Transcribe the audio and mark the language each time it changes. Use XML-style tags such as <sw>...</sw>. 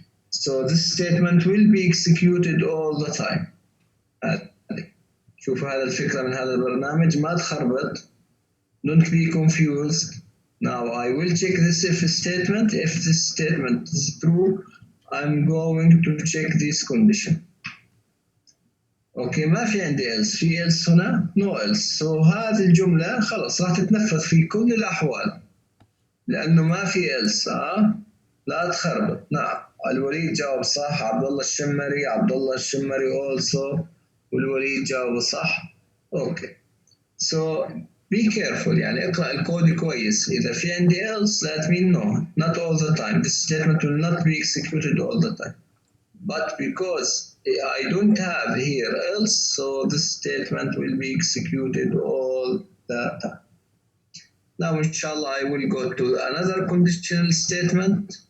<en>So this statement will be executed all the time.</en> <ar>شوفوا هذا الفكرة من هذا البرنامج ما تخربط.</ar> <en>Don't be confused. Now I will check this if statement. If this statement is true, I'm going to check this condition.</en> <ar>اوكي ما في عندي else، في else هنا</ar> <en>no else.</en> <ar>So هذه الجملة خلاص راح تتنفذ في كل الأحوال لأنه ما في else. لا تخربط. نعم الوليد جاوب صح، عبد الله الشمري also، والوليد جاوب صح. اوكي.</ar> <en>So be careful،</en> <ar>يعني اقرأ الكود كويس. إذا في عندي</ar> <en>else that means no, not all the time. This statement will not be executed all the time. But because I don't have here else, so this statement will be executed all the time. Now, inshallah, I will go to another conditional statement.</en>